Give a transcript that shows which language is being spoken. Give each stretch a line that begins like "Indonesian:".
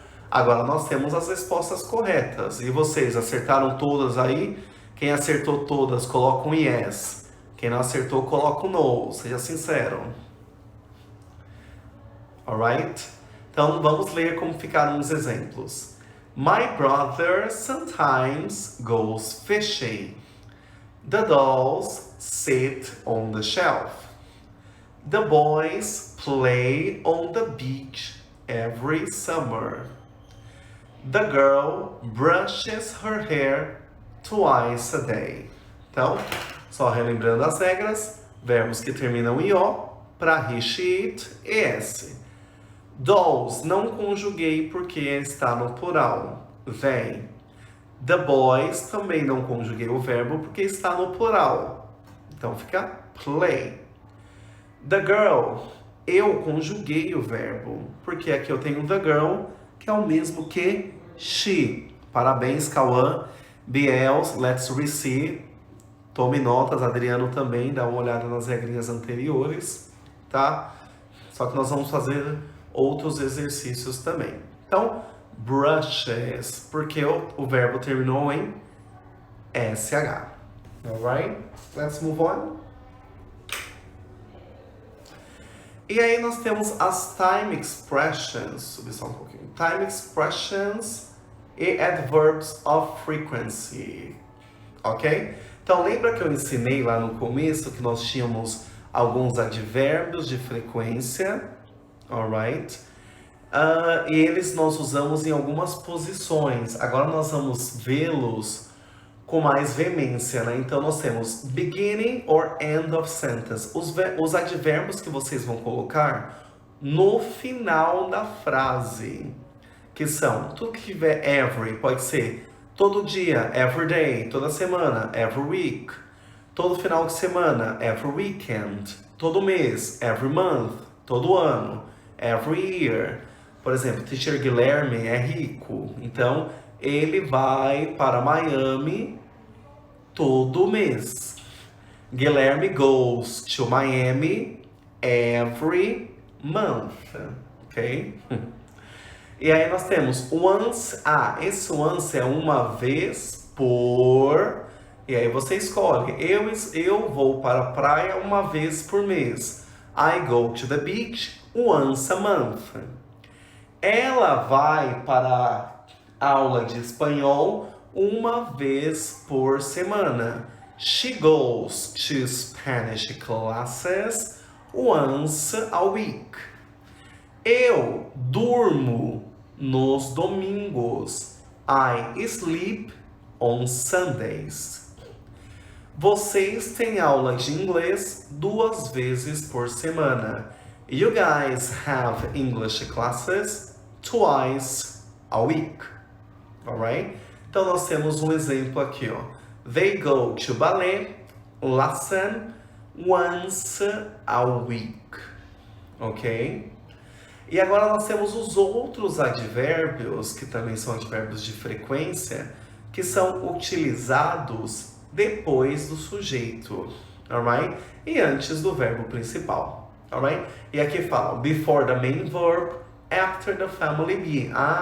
Portuguese: Agora nós temos as respostas corretas. E vocês acertaram todas aí? Quem acertou todas, coloca um yes. Quem não acertou, coloca um no. Seja sincero.
English: Alright?
Portuguese: Então vamos ler como ficaram os exemplos.
English: My brother sometimes goes fishing. The dolls sit on the shelf. The boys play on the beach every summer. The girl brushes her hair twice a day.
Portuguese: Então, só relembrando as regras, verbos que terminam em O, para he, she, it, ES. Dolls, não conjuguei porque está no plural, they.
English: The boys,
Portuguese: também não conjuguei o verbo porque está no plural. Então fica play.
English: The girl,
Portuguese: eu conjuguei o verbo, porque aqui eu tenho the girl, que é o mesmo que she. Parabéns, Cauã, Biel,
English: let's receive.
Portuguese: Tome notas, Adriano também, dá uma olhada nas regrinhas anteriores, tá? Só que nós vamos fazer outros exercícios também. Então, brushes, porque o verbo terminou em SH.
English: Alright? Let's move on.
Portuguese: E aí nós temos as time expressions. Subir só um pouquinho.
English: Time expressions e adverbs of frequency. Ok?
Portuguese: Então lembra que eu ensinei lá no começo que nós tínhamos alguns advérbios de frequência. Alright? E eles nós usamos em algumas posições. Agora nós vamos vê-los com mais veemência, né? Então nós temos
English: beginning or end of sentence.
Portuguese: Os advérbios que vocês vão colocar no final da frase. Que são, tudo que tiver every, pode ser todo dia,
English: every day,
Portuguese: toda semana,
English: every week.
Portuguese: Todo final de semana,
English: every weekend.
Portuguese: Todo mês,
English: every month.
Portuguese: Todo ano,
English: every year.
Portuguese: Por exemplo, Teacher Guilherme é rico. Então, ele vai para Miami todo mês.
English: Guilherme goes to Miami every month. Ok?
Portuguese: E aí nós temos once. Esse once é uma vez por. E aí você escolhe. Eu vou para a praia uma vez por mês.
English: I go to the beach once a month.
Portuguese: Ela vai para a aula de espanhol uma vez por semana.
English: She goes to Spanish classes once a week.
Portuguese: Eu durmo nos domingos.
English: I sleep on Sundays.
Portuguese: Vocês têm aula de inglês 2 vezes por semana.
English: You guys have English classes twice a week. Alright?
Portuguese: Então nós temos um exemplo aqui, ó.
English: They go to ballet lesson once a week. Ok?
Portuguese: E agora nós temos os outros advérbios, que também são advérbios de frequência, que são utilizados depois do sujeito.
English: Alright?
Portuguese: E antes do verbo principal. Alright? E aqui fala
English: before the main verb, after the family be.